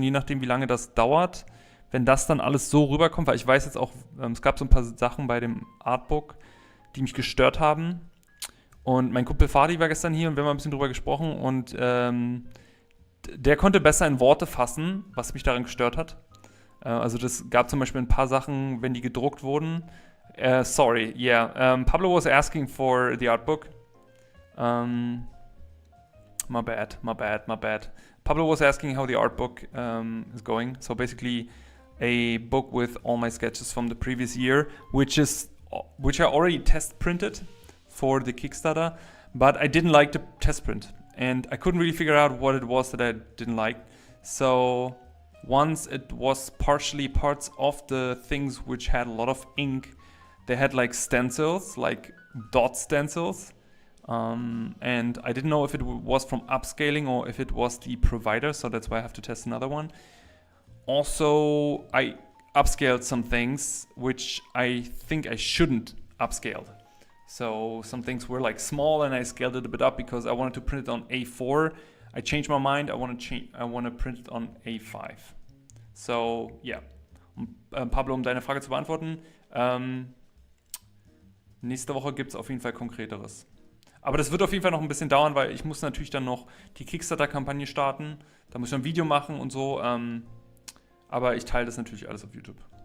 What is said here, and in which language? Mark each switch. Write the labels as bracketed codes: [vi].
[de] Und je nachdem, wie lange das dauert, wenn das dann alles so rüberkommt, weil ich weiß jetzt auch, es gab so ein paar Sachen bei dem Artbook, die mich gestört haben. Und mein Kumpel Fadi war gestern hier und wir haben ein bisschen drüber gesprochen und der konnte besser in Worte fassen, was mich daran gestört hat. Also das gab zum Beispiel ein paar Sachen, wenn die gedruckt wurden. [en] Sorry, yeah. Pablo was asking for the artbook. My bad. Pablo was asking how the art book is going. So basically a book with all my sketches from the previous year, which I already test printed for the Kickstarter, but I didn't like the test print. And I couldn't really figure out what it was that I didn't like. So once it was partially parts of the things which had a lot of ink, they had like stencils, like dot stencils. And I didn't know if it was from upscaling or if it was the provider, so that's why I have to test another one. Also, I upscaled some things which I think I shouldn't upscale. So some things were like small and I scaled it a bit up because I wanted to print it on A4. I changed my mind. I want to print it on A5. So yeah, [de] Pablo, um deine Frage zu beantworten, nächste Woche gibt es auf jeden Fall Konkreteres. Aber das wird auf jeden Fall noch ein bisschen dauern, weil ich muss natürlich dann noch die Kickstarter-Kampagne starten. Da muss ich ein Video machen und so. Aber ich teile das natürlich alles auf YouTube.